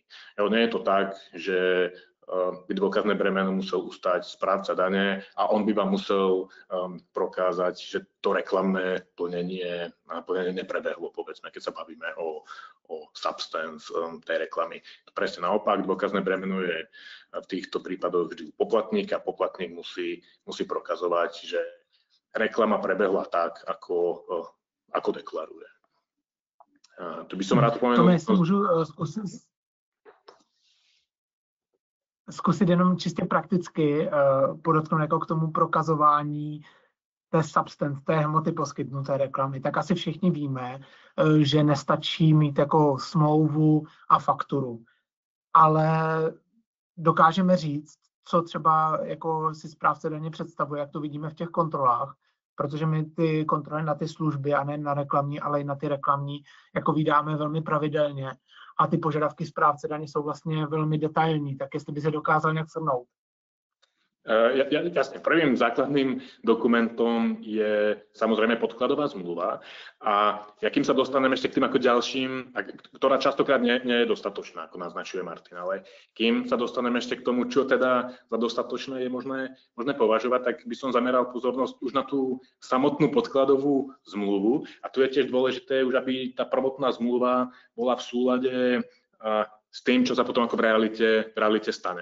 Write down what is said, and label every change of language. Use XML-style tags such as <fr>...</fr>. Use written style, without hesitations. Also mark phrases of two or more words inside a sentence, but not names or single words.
<sk>Nie je to tak, že by dôkazné bremeno musel ustať správca dane a on by vám musel prokázať, že to reklamné plnenie neprebehlo, povedzme, keď sa bavíme o substance tej reklamy. Presne naopak, dôkazné bremeno je v týchto prípadoch vždy poplatník a poplatník musí prokazovať, že reklama prebehla tak, ako deklaruje. Tu by som rád pomenul...</sk> <cs>Můžu zkusit jenom čistě prakticky podotknout jako k tomu prokazování té substance, té hmoty poskytnuté reklamy. Tak asi všichni víme, že nestačí mít jako smlouvu a fakturu. Ale dokážeme říct, co třeba jako si správce daně představuje, jak to vidíme v těch kontrolách, protože my ty kontroly na ty služby a ne na reklamní, ale i na ty reklamní jako vydáme velmi pravidelně a ty požadavky správce daně jsou vlastně velmi detailní, tak jestli by se dokázal nějak shrnout.</cs> <sk>Jasne, prvým základným dokumentom je samozrejme podkladová zmluva a kým sa dostaneme ešte k tým ako ďalším, ktorá častokrát nie je dostatočná, ako naznačuje Martin, ale kým sa dostaneme ešte k tomu, čo teda za dostatočné je možné považovať, tak by som zameral pozornosť už na tú samotnú podkladovú zmluvu a tu je tiež dôležité už, aby tá prvotná zmluva bola v súlade s tým, čo sa potom ako v realite stane.</sk>